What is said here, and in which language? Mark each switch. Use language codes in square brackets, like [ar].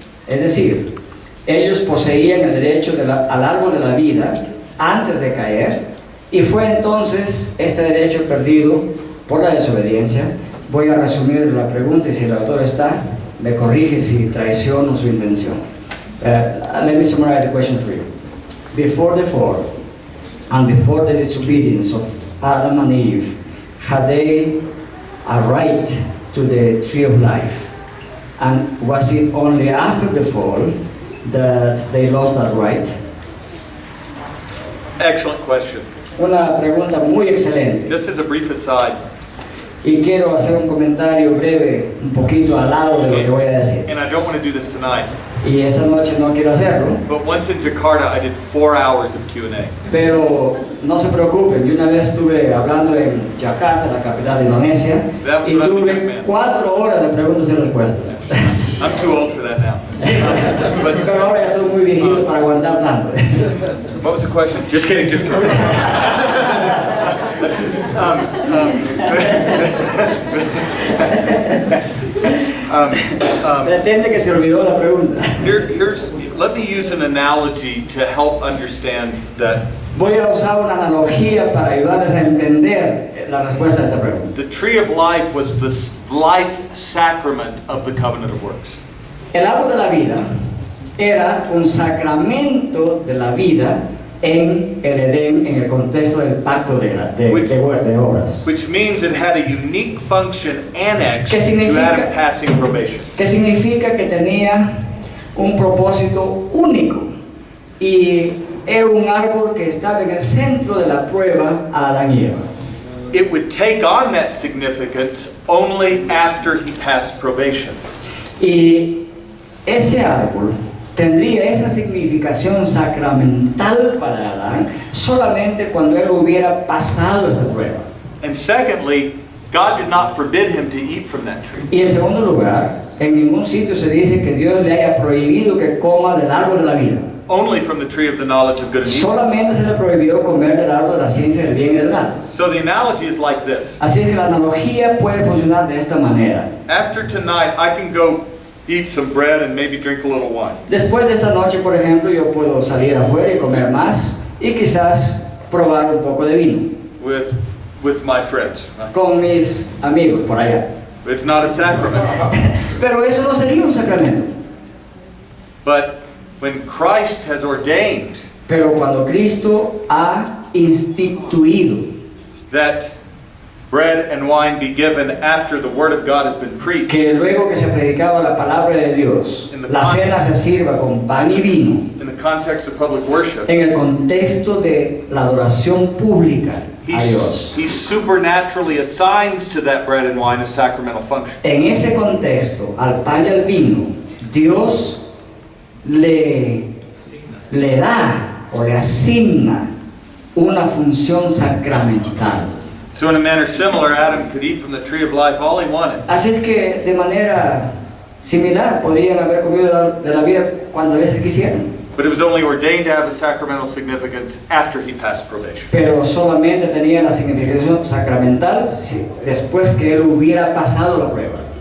[es] Es decir, ellos poseían el derecho al árbol de la vida antes de caer, y fue entonces este derecho perdido por la desobediencia. Voy a resumir la pregunta y si el autor está, me corrige si traiciono su intención. [en] Let me summarize the question for you. Before the fall and before the disobedience of Adam and Eve, had they a right to the tree of life? And was it only after the fall that they lost that right? Excellent question. [es] Una pregunta muy excelente. [en] Just as a brief aside, [es] Y quiero hacer un comentario breve, un poquito al lado de lo que voy a decir. [en] and I don't want to do this tonight, [es] Y esta noche no quiero hacerlo, [en] But once in Jakarta, I did 4 hours of Q&A. [es] pero no se preocupen. Yo una vez estuve hablando en Yakarta, la capital de Indonesia, y tuve 4 horas de preguntas y respuestas. [en] I'm too old for that now. [es] Pero ahora ya estoy muy viejito para aguantar tanto. [en] What was the question? Just kidding, just kidding. [es] Pretende que se olvidó la pregunta. [en] Let me use an analogy to help understand that [es] Voy a usar una analogía para ayudarles a entender la respuesta a esta pregunta. [en] the tree of life was the life sacrament of the covenant of works. [es] El árbol de la vida era un sacramento de la vida en el Edén, en el contexto del pacto de obras. [en] Which means it had a unique function annexed [es] ¿Qué [en] to [es] significa? [en] Adam passing probation. [es] Que significa que tenía un propósito único y era un árbol que estaba en el centro de la prueba a Adán y Eva. [en] It would take on that significance only after he passed probation. [es] Y ese árbol tendría esa significación sacramental para Adán solamente cuando él hubiera pasado esta prueba. [en] And secondly, God did not forbid him to eat from that tree. [es] Y en segundo lugar, en ningún sitio se dice que Dios le haya prohibido que coma del árbol de la vida. [en] Only from the tree of the knowledge of good and evil. [es] Solamente se le prohibió comer del árbol de la ciencia del bien y del mal. [en] So the analogy is like this. [es] Así es que la analogía puede funcionar de esta manera. [en] After tonight, I can go eat some bread and maybe drink a little wine. [es] Después de esta noche, por ejemplo, yo puedo salir afuera y comer más y quizás probar un poco de vino [en] with my friends. [es] con mis amigos por allá. [en] It's not a sacrament. [es] Pero eso no sería un sacramento. [en] But when Christ has ordained [es] Pero cuando Cristo ha instituido [en] that bread and wine be given after the word of God has been preached, [es] que luego que se predicaba la palabra de Dios, la cena se sirva con pan y vino, [en] in the context of public worship, [es] en el contexto de la adoración pública a Dios. [en] he supernaturally assigns to that bread and wine a sacramental function. [es] En ese contexto, al pan y al vino, Dios le da o le asigna una función sacramental. [en] So in a manner similar, Adam could eat from the tree of life all he wanted. [es] Así es que de manera similar podrían haber comido de la vida cuantas veces quisieran, [en] But it was only ordained to have a sacramental significance after he passed probation. [es] pero solamente tenía la significación sacramental después que él hubiera pasado la prueba.